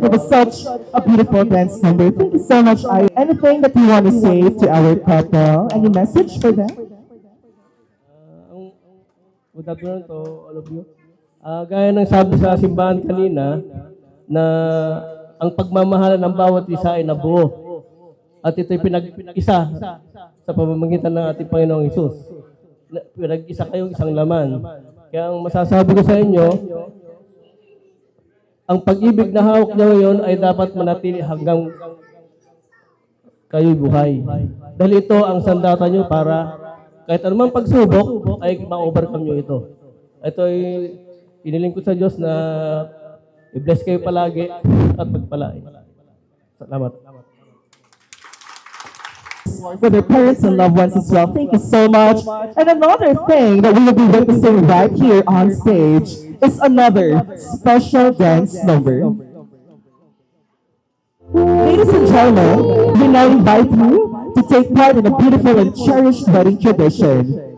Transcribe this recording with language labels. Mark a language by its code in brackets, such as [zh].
[en] It was such a beautiful dance number. Thank you so much, Ira. Anything that you want to say to our couple? Any message for them? Good afternoon to all of you. [tl] Gaya ng sabi sa simbahan kanina, na ang pagmamahalan ng bawat isa ay nabuo. At ito'y pinag-isa sa pamamagitan ng ating Panginoong Hesus. Pinag-isa kayong isang laman. Kaya ang masasabi ko sa inyo, ang pag-ibig na hawak niyo ngayon ay dapat manatili hanggang kayo'y buhay. Dahil ito ang sandata niyo para kahit anumang pagsubok ay ma-overcome niyo ito. Ito ay iniling ko sa Diyos na i-bless kayo palagi at magpalain. Salamat. [en] For their parents and loved ones as well. Thank you so much. And another thing that we will be witnessing right here on stage is another special dance number. Ladies and gentlemen, we now invite you to take part in a beautiful and cherished wedding tradition.